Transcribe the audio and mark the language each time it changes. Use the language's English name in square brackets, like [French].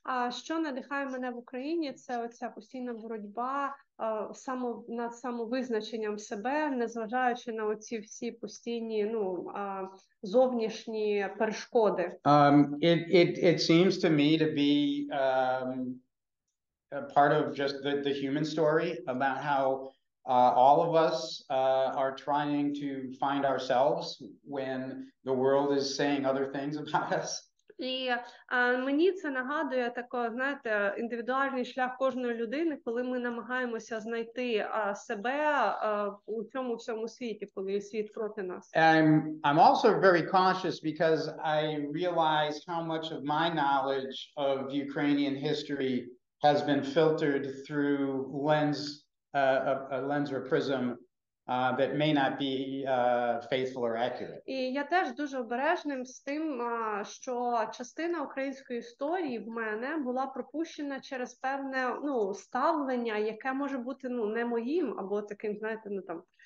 [Ukrainian] Що надихає мене в Україні, це оця постійна боротьба над самовизначенням себе, незважаючи на оці всі постійні, ну, зовнішні перешкоди. [English] It seems to me to be a part of just the human story about how all of us are trying to find ourselves when the world is saying other things about us. [Ukrainian] І мені це нагадує такий, знаєте, індивідуальний шлях кожної людини, коли ми намагаємося знайти себе у цьому всьому світі, коли світ проти нас. [English] I'm also very cautious because I realize how much of my knowledge of Ukrainian history has been filtered through a lens or prism that may not be faithful or accurate. [Ukrainian] І я теж дуже обережним з тим, що частина української історії в мене була пропущена через певне, ну, ставлення, яке може бути, ну, не моїм, або таким, знаєте, ну, там.